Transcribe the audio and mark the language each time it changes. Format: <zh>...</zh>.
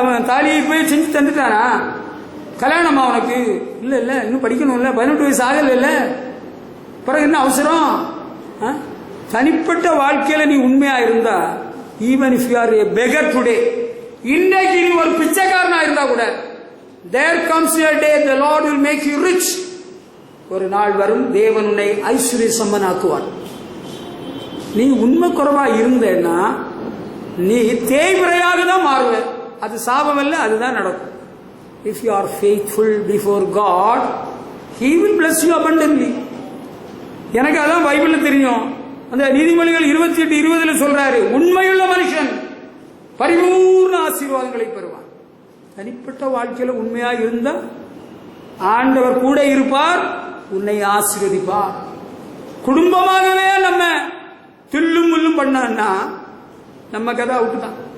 <ta>அவன் தாலியை போய் செஞ்சு தந்துட்டானா? கல்யாணமா அவனுக்கு? இல்ல இல்ல, இன்னும் படிக்கணும்ல, 18 வயசு ஆகல இல்ல, பிறகு என்ன அவசரம்? தனிப்பட்ட வாழ்க்கையில நீ உண்மையா இருந்தா,</ta> <en>even if you are a beggar today,</en> <ta>இன்னைக்கு நீ ஒரு பிச்சைக்காரனா இருந்தா கூட,</ta> <en>there comes a day the Lord will make you rich.</en> <ta>ஒரு நாள் வரும், தேவன் உன்னை ஐஸ்வர்ய சம்பனாக்குவார். நீ உண்மை குறைவா இருந்தேன்னா நீ தேய்பிரையாக தான் மாறுவ. அது சாபம் அல்ல, அதுதான் நடக்கும்.</ta> <en>If you are faithful before God, He will bless you abundantly.</en> <ta>எனக்கு அதான் பைபிள்ல தெரியும். அந்த நீதிமொழிகள் 28:20 சொல்றாரு, உண்மையுள்ள மனுஷன் பரிபூர்ண ஆசீர்வாதங்களை பெறுவான். தனிப்பட்ட வாழ்க்கையில உண்மையா இருந்தா ஆண்டவர் கூட இருப்பார், உன்னை ஆசீர்வதிப்பார். குடும்பமாகவே நம்ம தில்லும் முள்ளும் பண்ணா நம்ம கதை அவுட்டு தான்.</ta>